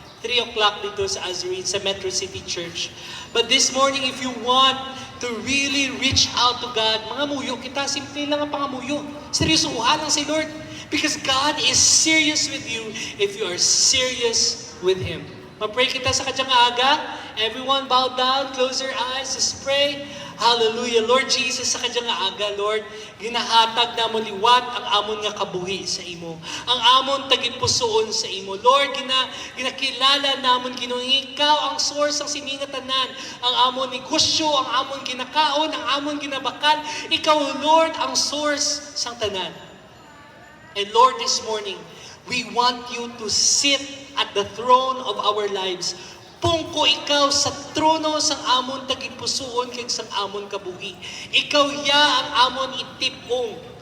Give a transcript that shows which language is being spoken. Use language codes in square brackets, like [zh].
[en] 3 o'clock dito sa Azurin, sa Metro City Church. But this morning, if you want to really reach out to God, [hil] mga muyo kita, simple lang ang pangamuyo. Seryosohan lang si Lord. [en] Because God is serious with you if you are serious with Him. [hil] Ma-pray kita sa kadyang aga. [en] Everyone bow down, close your eyes, just pray. Hallelujah. [hil] Lord Jesus, sa kadyang aga, Lord, ginahatag na mo liwat ang amon nga kabuhi sa imo. Ang amon tagipusoon sa imo. Lord, ginakilala namon Ginoo, ikaw ang source ng siningatanan. Ang amon negosyo, ang amon ginakaon, ang amon ginabakal. Ikaw, Lord, ang source sang tanan. [en] And Lord, this morning, we want you to sit at the throne of our lives. [hil] Pungko ikaw sa trono sang amon tagipusoon kag sang amon kabuhi. Ikaw ya ang amon itipong.